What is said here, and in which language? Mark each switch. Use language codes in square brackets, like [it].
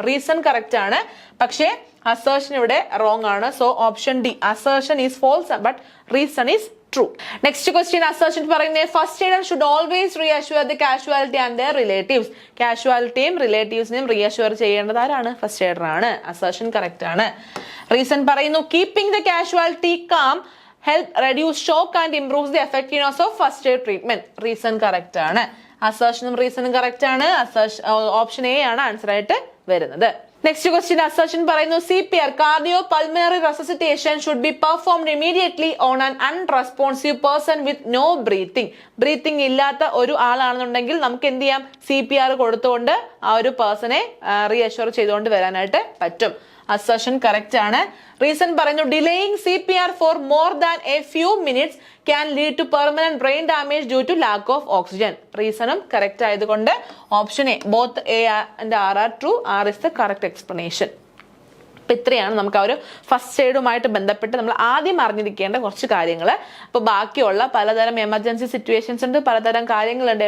[ml] Reason correct ആണ്, പക്ഷേ assertion ഇവിടെ റോങ് ആണ്. [en] So option D, assertion is false but reason is true. Next question assertion പറയുന്നത് first aider should always reassure the casualty and their relatives. [ml] കാഷ്വാലിറ്റിയും റിലേറ്റീവ്സിനെയും reassure ചെയ്യേണ്ടത് ആരാണ്, first aider ആണ്. Assertion correct ആണ്. [en] Reason പറയുന്നു keeping the casualty calm help reduce shock and improves the effectiveness of first aid treatment. [ml] Reason correct ആണ്. അസേർഷനും റീസണും correct ആണ്. Option A ആണ് answer ആയിട്ട് വരുന്നത്. [en] Next question assertion പറയുന്നു CPR cardio pulmonary resuscitation should be performed immediately on an unresponsive person with no breathing. [ml] Breathing ഇല്ലാത്ത ഒരു ആളാണെന്നുണ്ടെങ്കിൽ നമുക്ക് എന്ത് ചെയ്യാം, CPR കൊടുത്തുകൊണ്ട് ആ ഒരു പേഴ്സണെ റീഅഷ്യൂർ ചെയ്തുകൊണ്ട് വരാനായിട്ട് പറ്റും. അസർഷൻ കറക്റ്റ് ആണ്. [en] Reason പറയുന്നു delaying CPR for more than a few minutes can lead to permanent brain damage due to lack of oxygen. [ml] റീസണും correct ആയതുകൊണ്ട് [en] Option A, both A and R are true. R is the correct explanation. [ml] അപ്പൊ ഇത്രയാണ് നമുക്ക് ആ ഒരു first എയ്ഡുമായിട്ട് ബന്ധപ്പെട്ട് നമ്മൾ ആദ്യം അറിഞ്ഞിരിക്കേണ്ട കുറച്ച് കാര്യങ്ങൾ. അപ്പൊ ബാക്കിയുള്ള പലതരം എമർജൻസി സിറ്റുവേഷൻസ് ഉണ്ട്, പലതരം കാര്യങ്ങളുണ്ട്.